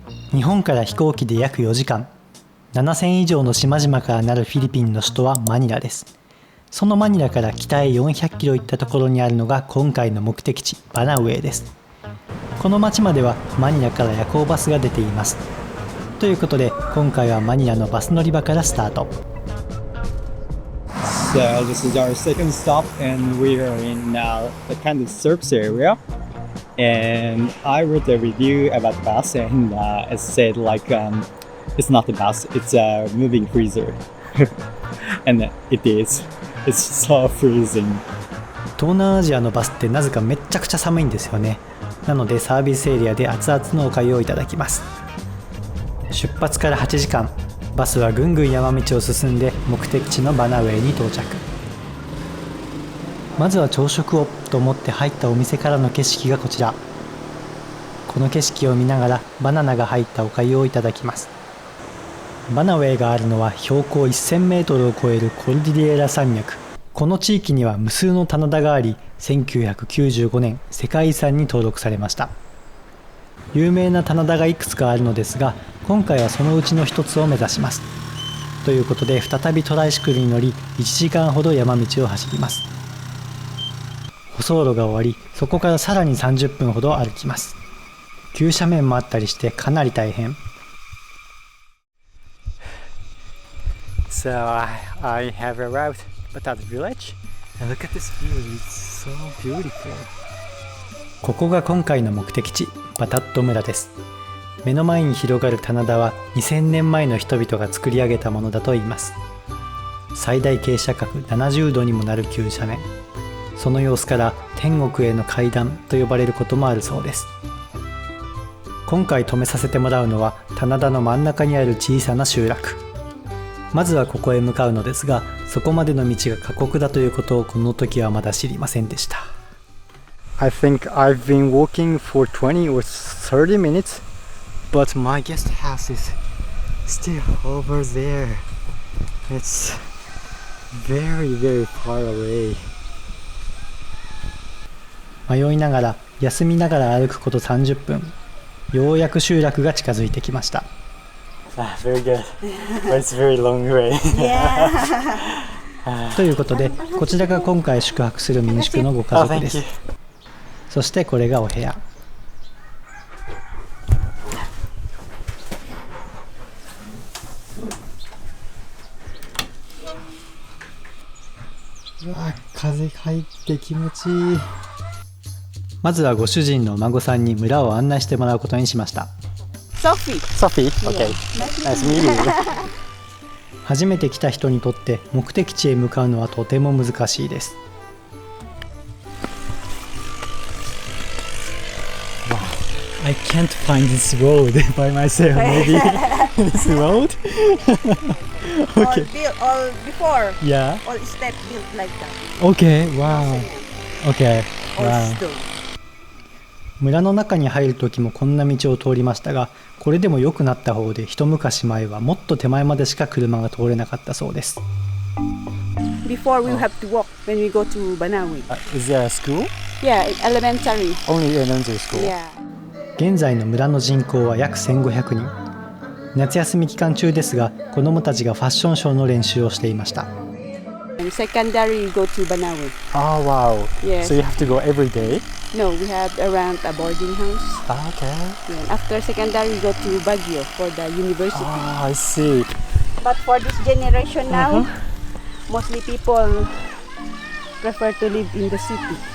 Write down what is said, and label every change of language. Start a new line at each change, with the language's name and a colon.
Japanese: 日本から飛行機で約4時間、7000以上の島々からなるフィリピンの首都はマニラです。そのマニラから北へ400キロ行ったところにあるのが今回の目的地、バナウェイです。この町まではマニラから夜行バスが出ています。ということで今回はマニラのバス乗り場からスタート。
English: So this is our second stop and we are in the kind of service area. And I wrote a review about the bus and it said like it's not a bus, it's a moving freezer. And it is. It's so freezing.
Japanese: 東南アジアのバスってなぜかめっちゃくちゃ寒いんですよね。なのでサービスエリアで熱々のお粥をいただきます。出発から8時間、バスはぐんぐん山道を進んで目的地のバナウェイに到着。まずは朝食をと思って入ったお店からの景色がこちら。この景色を見ながらバナナが入ったお粥をいただきます。バナウェイがあるのは標高1000メートルを超えるコルディレーラ山脈。この地域には無数の棚田があり、1995年世界遺産に登録されました。有名な棚田がいくつかあるのですが、今回はそのうちの一つを目指します。ということで再びトライシクルに乗り1時間ほど山道を走ります。舗装路が終わり、そこからさらに30分ほど歩きます。急斜面もあったりしてかなり大変。
English: So I have arrived Batat village and look at this view, it's so beautiful.
Japanese: ここが今回の目的地、バタット村です。目の前に広がる棚田は2000年前の人々が作り上げたものだといいます。最大傾斜角70度にもなる急斜面、その様子から天国への階段と呼ばれることもあるそうです。今回止めさせてもらうのは棚田の真ん中にある小さな集落。まずはここへ向かうのですが、そこまでの道が過酷だということをこの時はまだ知りませんでした。
English: I think I've been walking for 20 or 30 minutes, but my guest house is still over there. It's very, very far away.
Japanese: 迷いながら休みながら歩くこと30分、ようやく集落が近づいてきました。
English: Very good, but it's very long way.
Japanese: ということでこちらが今回宿泊する民宿のご家族です。そしてこれがお部屋。うわ、風入って気持ちいい。まずはご主人のお孫さんに村を案内してもらうことにしました。
English: Sophie, okay. Nice meeting you.
Japanese: 初めて来た人にとって目的地へ向かうのはとても難しいです。
English: I can't find this road by myself. Maybe this road. Okay. All before. Yeah. All step built like that. Okay. Wow. Okay. Wow. Stone.
Japanese: 村の中に入る時もこんな道を通りましたが、これでも良くなった方で一昔前はもっと手前までしか車が通れなかったそうです。
English: Before we have to walk when we go to Banawi. Is there a school? Yeah, elementary. Only elementary school. Yeah.
Japanese: 現在の村の人口は約1500人。夏休み期間中ですが、子どもたちがファッションショーの練習をしていました。
English: And secondary, we go to Banawi. Oh wow. Yes. So you have to go every day? No, we have around a boarding house. Ah, okay. Yeah. After secondary, we go to Baguio for the university. Ah, I see. But for this generation now, mostly people prefer to live in the city.